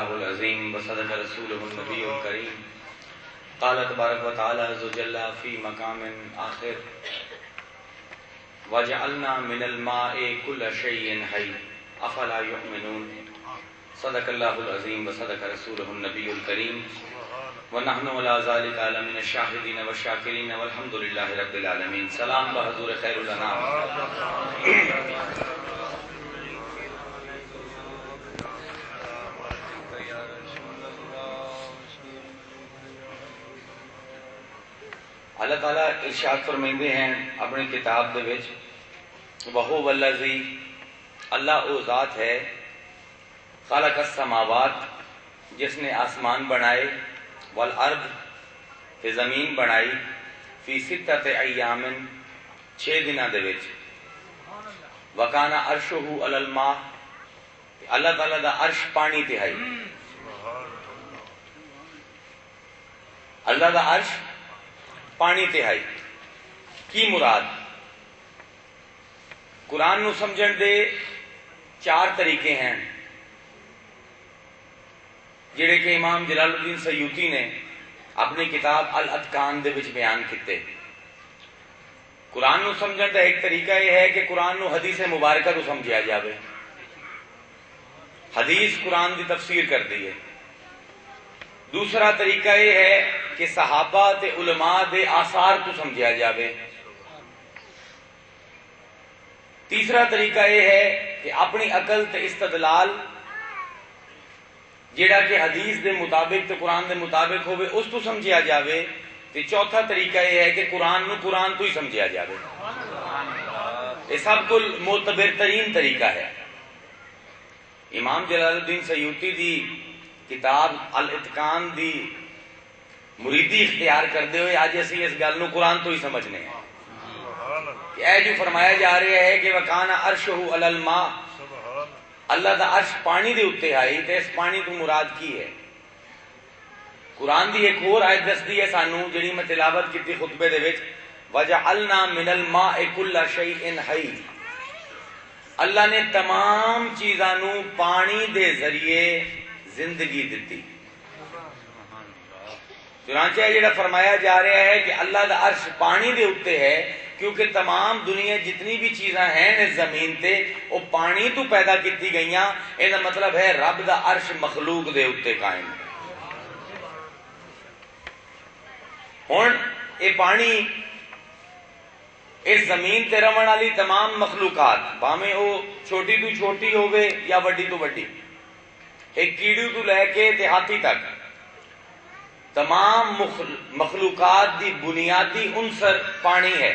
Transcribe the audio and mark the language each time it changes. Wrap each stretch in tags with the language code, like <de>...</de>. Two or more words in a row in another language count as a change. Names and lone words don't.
<ar>العظیم وصدق رسولہ النبی الکریم قال تبارک و تعالی عز و جل فی مقام آخر وَجَعَلْنَا مِنَ الْمَاءِ كُلَّ شَيْءٍ حَيٍّ أَفَلَا يُؤْمِنُونَ صدق اللہ العظیم وصدق رسولہ النبی الکریم وَنَحْنُ عَلَى ذَلِكَ لَمِنَ الشَّاهِدِينَ وَالشَّاكِرِينَ وَالْحَمْدُ لِلَّهِ رَبِّ الْعَالَمِينَ سلام بحضور خیر الانام۔</ar> <pa>اللہ تعالیٰ ارشاد فرمائندے ہیں اپنی کتاب دے وچ وَهُوَ الَّذِي اللہ او ذات ہے</pa> <ar>خلق السماوات</ar> <pa>جس نے آسمان بنائے والارض کہ زمین بنائی</pa> <ar>فی ستۃ ایام</ar> <pa>6 دنوں دے وچ</pa> <ar>وکان عرشہ علی الماء</ar> <pa>اللہ تعالیٰ دا عرش پانی تے ہے اللہ دا عرش پانی تے ہے کی مراد قرآن نو سمجھن دے 4 طریقے ہیں جڑے کہ امام جلال الدین سیوطی نے اپنی کتاب الاتقان دے وچ بیان کیتے۔ قرآن نو سمجھن دا ایک طریقہ یہ ہے کہ قرآن نو حدیث مبارکہ نو سمجھیا جاوے، حدیث قرآن دی تفسیر کر دی ہے۔ دوسرا طریقہ یہ ہے کہ صحابہ تے علماء دے آثار تو سمجھیا جاوے۔ تیسرا طریقہ یہ ہے کہ اپنی عقل تے استدلال جیڑا کہ حدیث دے مطابق تے قرآن دے مطابق ہوئے اس تو سمجھیا جاوے۔ تے چوتھا طریقہ یہ ہے کہ قرآن نو قرآن تو ہی سمجھیا جاوے۔</pa> <ur>یہ سب کو معتبر ترین طریقہ ہے۔</ur> <pa>امام جلال الدین سیوطی دی کتاب الاتقان دی مریدی اختیار کردے ہوئے آج اسی اس گل نو قرآن تو ہی سمجھنے ہیں کہ اے جو فرمایا جا رہا ہے کہ</pa> <ar>وَكَانَ عَرْشُهُ عَلَى الْمَاءِ</ar> <pa>اللہ دا عرش پانی دے اتے آئی تے اس پانی تو مراد کی ہے۔ قرآن دی ایک اور آیت دستی ہے سانو جڑی میں تلاوت کیتی خطبے دے وچ</pa> <ar>وَجَعَلْنَا مِنَ الْمَاءِ كُلَّ شَيْءٍ حَيٍّ</ar> <pa>اللہ نے تمام چیزاں نو پانی دے ذریعے زندگی دیتی۔ چنانچہ جڑا فرمایا جا رہا ہے کہ اللہ دا عرش پانی دے اتے ہے کیونکہ تمام دنیا جتنی بھی چیزاں ہیں اس زمین تے وہ پانی تو پیدا کیتی گئیاں۔ یہ مطلب ہے رب دا عرش مخلوق دے اتے قائم ہے۔ ہن یہ پانی اس زمین تے رہن والی تمام مخلوقات بھاویں وہ چھوٹی تو چھوٹی ہوگے یا وڈی تو وڈی، ایک کیڑی تو لے کے تے ہاتھی تک تمام مخلوقات دی بنیادی عنصر پانی ہے۔</pa>